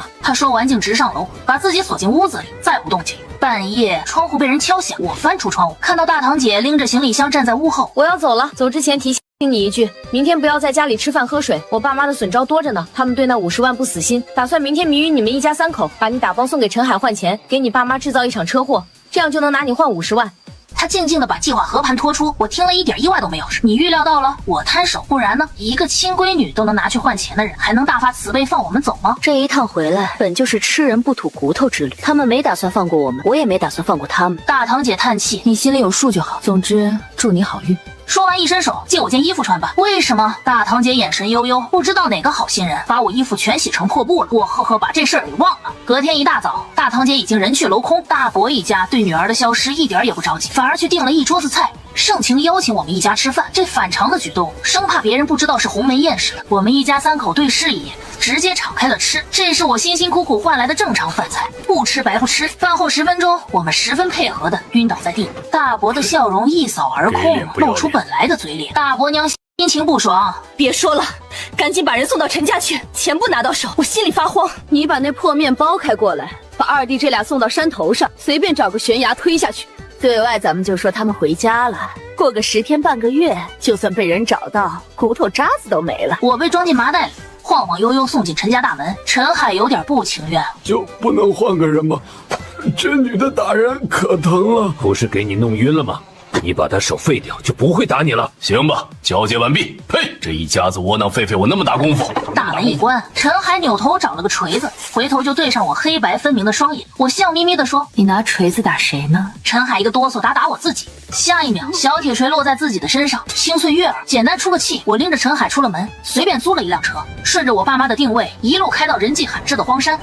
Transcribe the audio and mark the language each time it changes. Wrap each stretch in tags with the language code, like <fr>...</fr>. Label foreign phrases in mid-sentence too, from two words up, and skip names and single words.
<zh>她說完竟直上樓，把自己鎖進屋子裡，再不動靜。半夜窗戶被人敲響，我翻出窗戶，看到大堂姐拎着行李箱站在屋後。我要走了，走之前提醒你一句，明天不要在家裡吃飯喝水，我爸媽的損招多着呢，他們对那50萬不死心，打算明天迷暈你們一家3口，把你打包送給陳海換錢，給你爸媽制造一場車禍，這樣就能拿你換50萬。他靜靜地把計劃和盤托出，我聽了一點意外都沒有。你預料到了，我攤手，不然呢？一個親閨女都能拿去換錢的人，還能大發慈悲放我們走嗎？這一趟回來本就是吃人不吐骨頭之旅，他們沒打算放過我們，我也沒打算放過他們。大堂姐嘆氣，你心裡有數就好。總之，祝你好運。說完一伸手，借我件衣服穿吧。為什麼？大堂姐眼神悠悠，不知道哪個好心人把我衣服全洗成破布了。我呵呵把這事兒給忘了。隔天一大早，大堂姐已經人去樓空。大伯一家對女兒的消失一點也不着急，反而去訂了一桌子菜，盛情邀請我們一家吃飯。這反常的舉動，生怕別人不知道是鴻門宴似的。我們一家3口對視一眼，直接敞開了吃。這是我辛辛苦苦換來的正常飯菜，不吃白不吃。飯後10分鐘，我們十分配合的暈倒在地。大伯的笑容一掃而空，露出本來的嘴臉。大伯娘心情不爽，別說了，趕緊把人送到陳家去，錢不拿到手，我心裡發慌。你把那破面包開過來，把二弟這倆送到山頭上，隨便找個懸崖推下去。對外咱們就說他們回家了，過個10天半個月，就算被人找到，骨頭渣子都沒了。我被裝進麻袋裡，晃晃悠悠送進陳家大門。陳海有點不情願，就不能換個人嗎？ 這女的打人可疼了。不是給你弄暈了嗎？你把他手廢掉，就不會打你了。行吧，交接完畢。呸！這一家子窩囊廢費我那麼大功夫。大門一關，陳海扭頭找了個錘子，回頭就對上我黑白分明的雙眼。我笑眯眯地說：“ 你拿錘子打誰呢？” 陳海一個哆嗦打我自己。下一秒，小鐵錘落在自己的身上，清脆悅耳。簡單出個氣，我拎着陳海出了門，隨便租了一輛車，順着我爸媽的定位，一路開到人跡罕至的荒山。</zh>